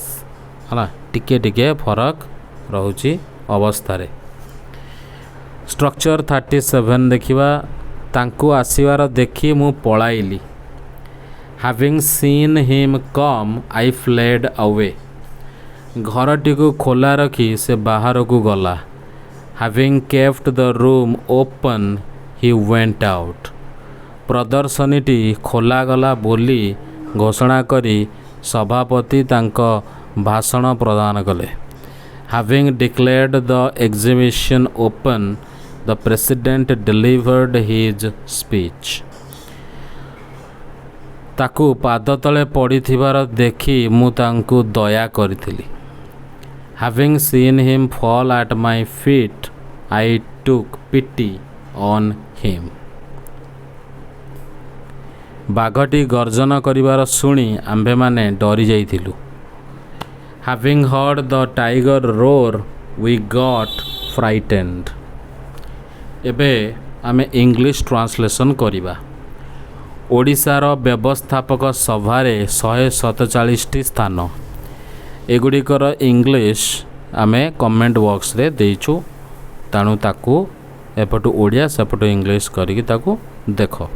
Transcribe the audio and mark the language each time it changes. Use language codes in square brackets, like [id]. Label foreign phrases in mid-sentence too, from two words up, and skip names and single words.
[or] ହେଲା, ଟିକେ ଟିକେ ଫରକ ରହୁଛି ଅବସ୍ଥାରେ। ଷ୍ଟ୍ରକ୍ଚର 37 ଦେଖିବା। ତାଙ୍କୁ ଆସିବାର ଦେଖି ମୁଁ ପଳାଇଲି। [en] Having seen him come I fled away. [or] ଘରଟିକୁ ଖୋଲା ରଖି ସେ ବାହାରକୁ ଗଲା। [en] Having kept the room open, he went out. [or] ପ୍ରଦର୍ଶନୀଟି ଖୋଲାଗଲା ବୋଲି ଘୋଷଣା କରି ସଭାପତି ତାଙ୍କ ଭାଷଣ ପ୍ରଦାନ କଲେ। [en] Having declared the exhibition open, the president delivered his speech. [or] ତାକୁ ପାଦ ତଳେ ପଡ଼ିଥିବାର ଦେଖି ମୁଁ ତାଙ୍କୁ ଦୟା କରିଥିଲି। [en] Having seen him fall at my feet, I took pity on him. [or] ବାଘଟି ଗର୍ଜନ କରିବାର ଶୁଣି ଆମ୍ଭେମାନେ ଡରି ଯାଇଥିଲୁ। [en] Having heard the tiger roar, we got frightened. [or] ଏବେ ଆମେ [en] English translation [or] କରିବା। ଓଡ଼ିଶାର ବ୍ୟବସ୍ଥାପକ ସଭାରେ 147ଟି ସ୍ଥାନ। ଏଗୁଡ଼ିକର ଇଂଲିଶ ଆମେ [en] comment box [or] ଦେଇଛୁ, ତେଣୁ ତାକୁ ଏପଟୁ ଓଡ଼ିଆ ସେପଟୁ ଇଂଲିଶ କରିକି ତାକୁ ଦେଖ।